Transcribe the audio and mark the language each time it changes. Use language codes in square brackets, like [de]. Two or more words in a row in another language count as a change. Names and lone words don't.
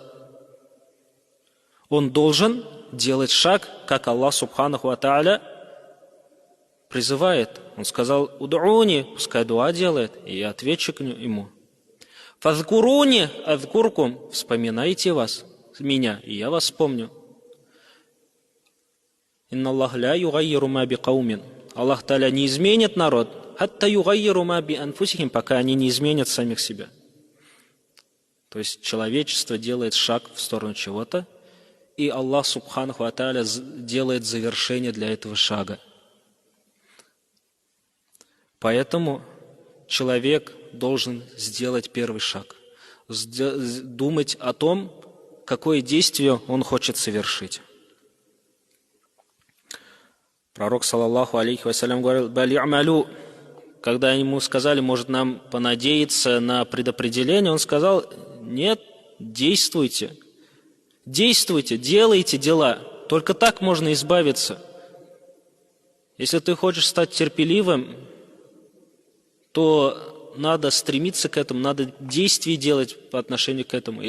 [ru] Он должен делать шаг, как Аллах [ar] سبحانه وتعالى [ru] призывает. Он сказал: «Уд'уни», пускай дуа делает, и я отвечу ему. [ar] «فاذكروني أذكركم», [ru] вспоминайте меня, и я вас вспомню. [ar] «إن الله لا يغير ما بقوم». [ru] Аллах Та'аля не изменит народ, [ar] حتى يغيروا ما بأنفسهم, [ru] пока они не изменят самих себя. То есть человечество делает шаг в сторону чего-то, и Аллах [ar] سبحانه وتعالى [ru] делает завершение для этого шага. Поэтому человек должен сделать первый шаг, думать о том, какое действие он хочет совершить. Пророк, [ar] صلى الله عليه وسلم, говорил: «بل اعملوا». [ru] Когда ему сказали: может, нам понадеяться на предопределение, он сказал: нет, действуйте. Действуйте, делайте дела. Только так можно избавиться. Если ты хочешь стать терпеливым, то надо стремиться к этому, надо действия делать по отношению к этому.